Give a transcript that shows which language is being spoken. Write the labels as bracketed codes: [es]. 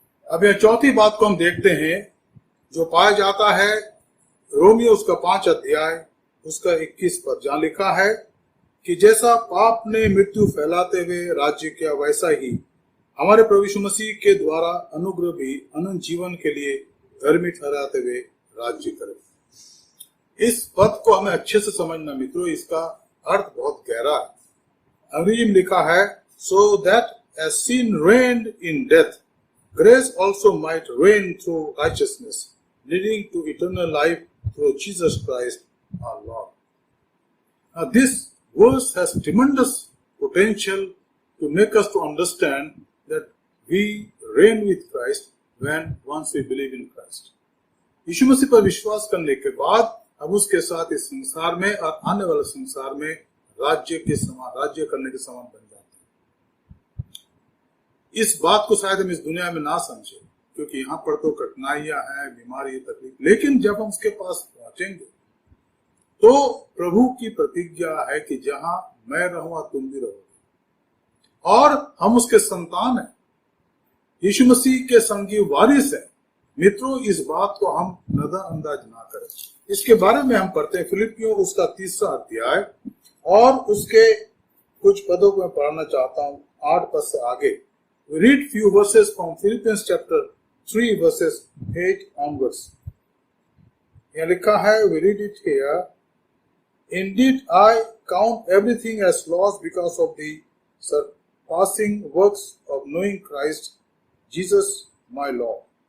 [hi] अब यह चौथी बात को हम देखते हैं जो पाया जाता है रोमियो उसका 5 अध्याय उसका 21 पद, जहां लिखा है कि जैसा पाप ने मृत्यु फैलाते हुए राज्य किया, वैसा ही हमारे प्रभु यीशु मसीह के द्वारा अनुग्रह भी अनंत जीवन के लिए धर्मी ठहराते हुए राज्य करे। इस पद को हमें अच्छे से समझना मित्रों, इसका अर्थ बहुत गहरा है। अंग्रेजी में लिखा है, [en] So that as sin reigned in death, grace also might reign through righteousness, leading to eternal life through Jesus Christ our Lord. Now this verse has tremendous potential to make us to understand that we reign with Christ when once we believe in Christ. [hi] यीशु मसीह पर विश्वास करने के बाद हम उसके साथ इस संसार में और आने वाले संसार में राज्य के समान, राज्य करने के समान बन जाते हैं। इस बात को शायद हम इस दुनिया में ना समझे, क्योंकि यहाँ पर तो कठिनाइयां हैं, बीमारी, तकलीफ, लेकिन जब हम उसके पास पहुंचेंगे तो प्रभु की प्रतिज्ञा है कि जहां मैं रहूंगा तुम भी रहोगे, और हम उसके संतान हैं, यीशु मसीह के संगी वारिस हैं। मित्रों, इस बात को हम नजरअंदाज ना करें। इसके बारे में हम पढ़ते हैं फिलिपियों उसका 3 अध्याय और उसके कुछ पदों को मैं पढ़ना चाहता हूं 8 पद से आगे। [en] We read few verses from Philippians chapter 3 verses 8 onwards. [hi] यहाँ लिखा है, [en] we read it here. Indeed, I count everything as loss because of the surpassing works of knowing Christ Jesus my Lord.